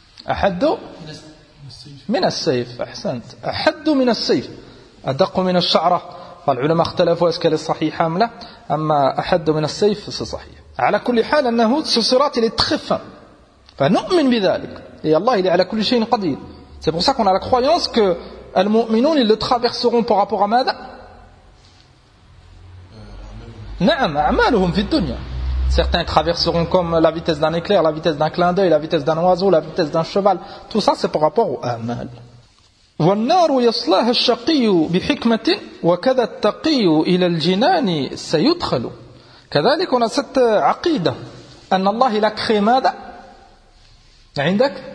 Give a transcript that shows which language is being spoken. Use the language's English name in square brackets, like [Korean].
[Arabic] أحد من السيف أحسنت أحد من السيف أدق من الشعرة فالعلماء اختلفوا [French] est-ce qu'elle est [Arabic] صحيحة أم لا أما أحد من السيف c'est صحيح على كل حال أنه [French] ce sirat il est très fin. [Arabic] فنؤمن بذلك [French] et Allah il est [Arabic] على كل شيء قدير. [French] C'est pour ça qu'on a la croyance que les mu'minoun ils le traverseront par rapport à ماذا [Arabic] نعم أعمالهم في الدنيا. [French] Certains traverseront comme la vitesse d'un éclair, la vitesse d'un clin d'œil, la vitesse d'un oiseau, la vitesse d'un cheval. Tout ça c'est par rapport aux أعمال. [Arabic] والنار يصلها الشقي بحكمة وكذا التقي إلى الجنان سيدخل. [French] كذلك on a cette عقيدة أن الله il a créé [Arabic] ماذا عندك